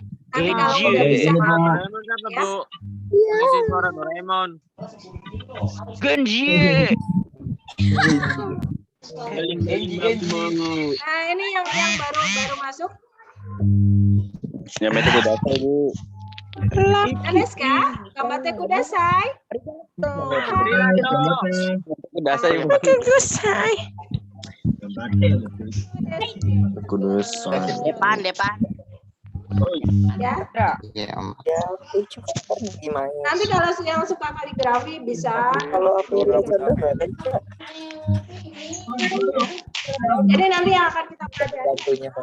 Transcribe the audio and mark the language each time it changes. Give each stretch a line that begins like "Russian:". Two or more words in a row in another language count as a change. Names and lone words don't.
Indonesian: Tapi kalau udah bisa Doraemon apa, Bu? Isi suara Doraemon. Genji. Nah, ini yang baru masuk. Namanya Kudasai, Bu.
Japanese: Aneska, がまてください.
Indonesian: Kudasai, Bu. Depan. Ya. Ya, Nanti kalau yang suka kaligrafi bisa. Jadi nanti yang akan kita pelajari